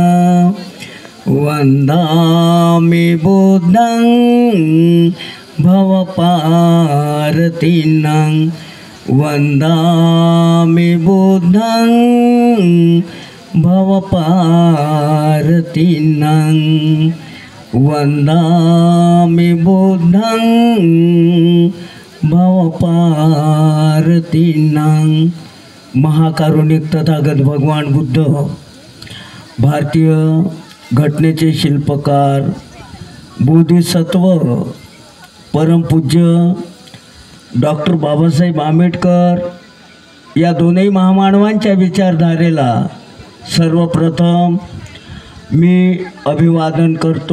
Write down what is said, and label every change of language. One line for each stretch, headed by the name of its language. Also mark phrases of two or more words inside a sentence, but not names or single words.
Pali: वंदामि बुद्धं भवपारतिनं वंदामि बुद्धं भवपारतिनं वंदामि बुद्धं भवपारतिनं।
Marathi: महाकारुणिक तथागत भगवान बुद्ध भारतीय घटनेचे शिल्पकार बोधिसत्व परमपूज्य डॉक्टर बाबासाहेब आंबेडकर या दोनही महामानवांच्या विचारधारेला सर्वप्रथम मी अभिवादन करतो।